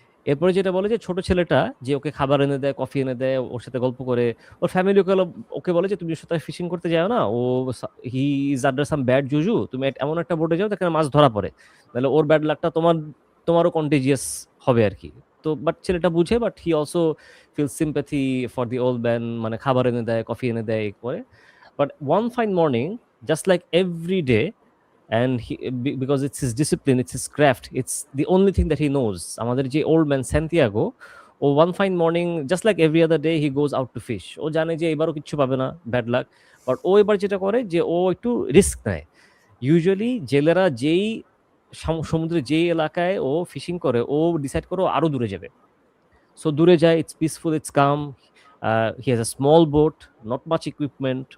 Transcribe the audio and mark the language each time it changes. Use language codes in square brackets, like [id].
[bn] এরপরে যেটা বলে যে ছোট ছেলেটা যে ওকে খাবার এনে দেয়, কফি এনে দেয়, ওর সাথে গল্প করে, ওর ফ্যামিলি ওকে বলে যে তুমি ওর সাথে ফিশিং করতে যাও না, ও [en] he is under some bad juju, [bn] তুমি এমন একটা বোটে যাও যেখানে মাছ ধরা পড়ে, তাহলে ওর ব্যাড লাকটা তোমারও কন্টেজিয়াস হবে আর কি। তো বাট ছেলেটা বুঝে, but [en] he also feel sympathy for the old man, [bn] মানে খাবার এনে দেয়, কফি এনে দেয় করে। [en] but one fine morning, just like every day, and because it's his discipline, it's his craft, it's the only thing that he knows, [bn] আমাদের যে [en] old man Santiago, ও one fine morning just like every other day he goes out to fish. [bn] ও জানে যে এবারও কিচ্ছু পাবে না, bad luck, but ও এবার যেটা করে যে ও একটু রিস্ক নেয়। ইউজুয়ালি জেলেরা যেই সমুদ্রে যেই এলাকায় ও ফিশিং করে, ও ডিসাইড করে ও আরো দূরে যাবে। [en] so [bn] দূরে যায়, [en] It's peaceful, it's calm, he has a small boat, not much equipment.